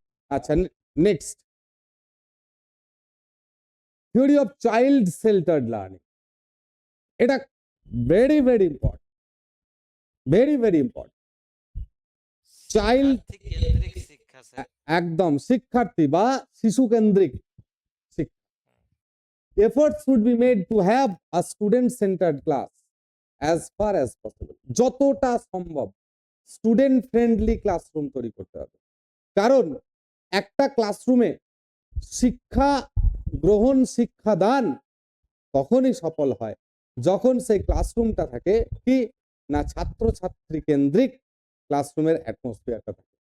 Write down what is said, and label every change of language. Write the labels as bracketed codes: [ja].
[en] আচ্ছা, next, theory of child centred learning. এটা very very important, very very important. Child, [bn] কেন্দ্রিক শিক্ষা sir. একদম শিক্ষার্থী বা শিশু কেন্দ্রিক শিক্ষা। [en] Efforts should be made to have a student centered class as far as possible. [bn] যতটা সম্ভব [en] student friendly classroom [bn] তৈরি করতে হবে, কারণ একটা ক্লাসরুমে শিক্ষা গ্রহণ, শিক্ষাদান তখনই সফল হয় যখন সেই ক্লাসরুমটা থাকে কি না, ছাত্রছাত্রী কেন্দ্রিক ক্লাসরুমের অ্যাটমসফিয়ারটা থাকে।